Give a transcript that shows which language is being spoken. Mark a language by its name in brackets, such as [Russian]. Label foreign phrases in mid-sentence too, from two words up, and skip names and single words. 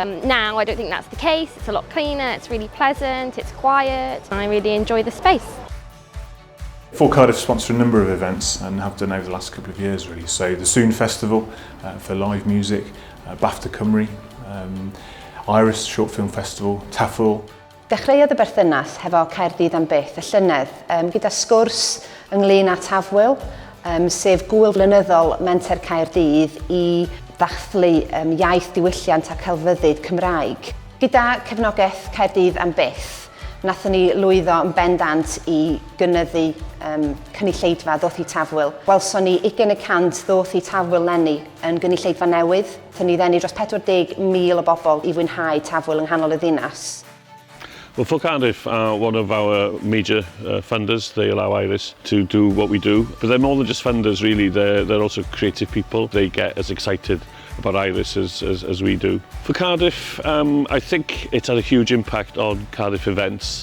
[English] Now I don't think that's the case, it's a lot cleaner, it's really pleasant, it's quiet, and I really enjoy the space. 4 Cardiff sponsor a number of events and have done over the last couple of years really. So the Soon Festival for live music, BAFTA Cymru, Iris Short Film Festival, TAFF. [Welsh] Dechreuodd y berthynas hefo Caerdydd am byth y llynedd gyda sgwrs ynglyn â tafwyl, sef gŵyl flynyddol menter Caerdydd i ddathlu iaith diwylliant a celfyddyd Cymraeg. Gyda cefnogaeth Caerdydd am byth, nathon ni lwyddo yn bendant i gynyddu cynulleidfa ddoth i tafwyl. Welson ni 20% ddoth i tafwyl lenni yn gynulleidfa newydd. Nathon ni ddenu dros 40,000 o bobl i fwynhau tafwyl yng nghanol y ddinas. [English] Well, 4 Cardiff are one of our major funders. They allow Iris to do what we do. But they're more than just funders, really. They're also creative people. They get as excited about Iris as we do. For Cardiff, I think it's had a huge impact on Cardiff events.